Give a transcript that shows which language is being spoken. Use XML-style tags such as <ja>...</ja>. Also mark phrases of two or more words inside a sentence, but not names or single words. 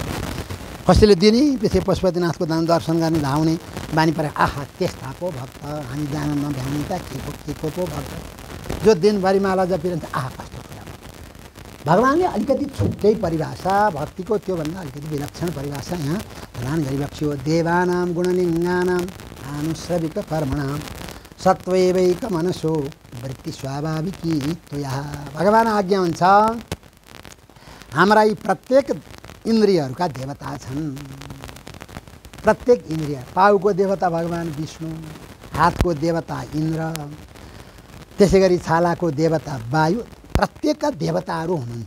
<ne>कसैले दिनैपछि पशुपतिनाथको दर्शन गर्ने धाउने बानी परे, आहा त्यस्ता पो भक्त, हामी जान नभ्याउने त के को पो भक्त। जो दिनभरि माला जपिरहन्छ, आहा कस्तो कुरा। भगवानले अलिकति छुट्टै परिभाषा, भक्तिको त्योभन्दा अलिकति विलक्षण परिभाषा यहाँ प्रदान गरिबक्सियो।</ne> <sa>देवानां गुणलिङ्गानां आनुश्रविक कर्मणां सत्वैवैक मनसो वृत्ति स्वाभाविकी त्वया।</sa> <ne>भगवान आज्ञा हुन्छ, हाम्रा यी प्रत्येक इन्द्रियहरूका देवता छन्। प्रत्येक इन्द्रिय, पाउको देवता भगवान विष्णु, हातको देवता इन्द्र, त्यसै गरी छालाको देवता वायु, प्रत्येकका देवताहरू हुनुहुन्छ।</ne>